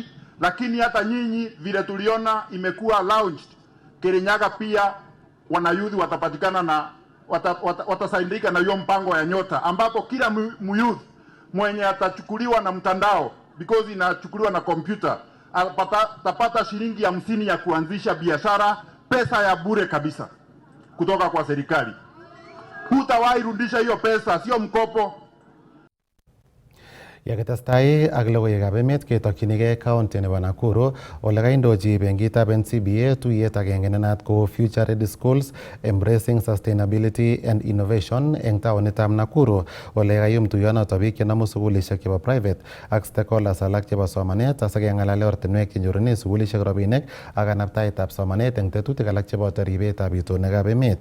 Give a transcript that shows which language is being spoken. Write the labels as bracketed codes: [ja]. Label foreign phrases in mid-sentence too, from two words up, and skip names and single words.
[sw] lakini hata nyinyi vile tuliona imekuwa launched Kirinyaga, pia wanayuthi watapatikana na watasaidika na hiyo mpango ya Nyota, ambapo kila muyuth mwenye atachukuliwa na mtandao, because inachukuliwa na kompyuta, atapata shilingi 50 ya kuanzisha biashara, pesa ya bure kabisa kutoka kwa serikali. Hutawahi rudisha hiyo pesa, sio mkopo. [kln] Yakitestai ak logoiwekab emet ketokchinigei county nebo Nakuru ole kaindochi benkitab NCBA tuyet agenge ne naat ko Future Ready Schools Embracing Sustainability and Innovation eng taonitab Nakuru ole kayum tuyonoto biik chenomu sukulishek chebo private ak stakeholders alak chebo somanet asikeng'alale ortinwek chenyorune sukulishek rabinik ak kanabtaetab somanet eng tetutik alak cheboto ribetab itonwekab emet.